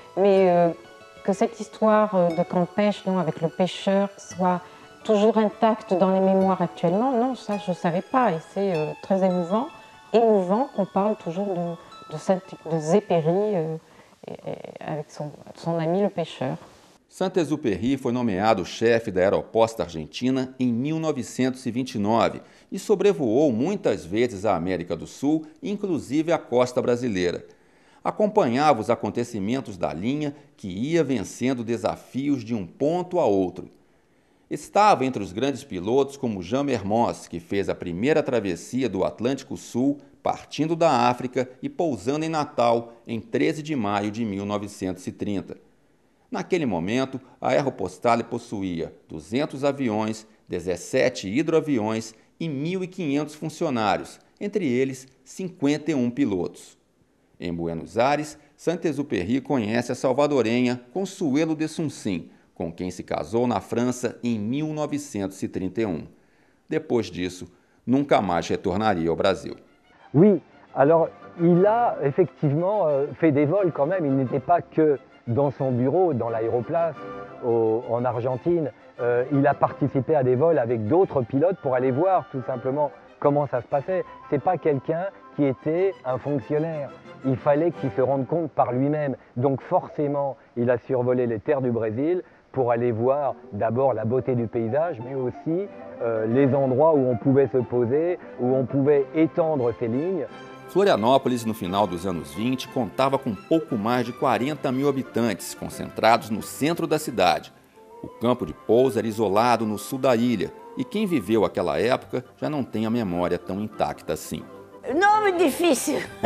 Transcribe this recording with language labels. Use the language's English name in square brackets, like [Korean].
[French] Mais que cette histoire de camp de pêche, non, avec le pêcheur, soit toujours intacte dans les mémoires actuellement, non, ça je ne savais pas. Et c'est très émouvant qu'on parle toujours de Zépéry avec son ami le pêcheur. [Portuguese] Saint-Exupéry foi nomeado chefe da Aeroposta Argentina em 1929 e sobrevoou muitas vezes a América do Sul, inclusive a costa brasileira. Acompanhava os acontecimentos da linha que ia vencendo desafios de um ponto a outro. Estava entre os grandes pilotos como Jean Mermoz, que fez a primeira travessia do Atlântico Sul, partindo da África e pousando em Natal em 13 de maio de 1930. Naquele momento, a Aeropostale possuía 200 aviões, 17 hidroaviões e 1.500 funcionários, entre eles 51 pilotos. Em Buenos Aires, Saint-Exupéry conhece a salvadorenha Consuelo de Suncin, com quem se casou na França em 1931. Depois disso, nunca mais retornaria ao Brasil. [French] Oui, alors il a effectivement fait des vols quand même, il n'était pas que dans son bureau, dans l'aéroplace, en Argentine. Il a participé à des vols avec d'autres pilotes pour aller voir tout simplement comment ça se passait. Ce n'est pas quelqu'un qui était un fonctionnaire. Il fallait qu'il se rende compte par lui-même. Donc forcément, il a survolé les terres du Brésil pour aller voir d'abord la beauté du paysage, mais aussi les endroits où on pouvait se poser, où on pouvait étendre ses lignes. [Portuguese] Florianópolis, no final dos anos 20, contava com pouco mais de 40 mil habitantes, concentrados no centro da cidade. O campo de pouso era isolado no sul da ilha, e quem viveu aquela época já não tem a memória tão intacta assim. Nome difícil.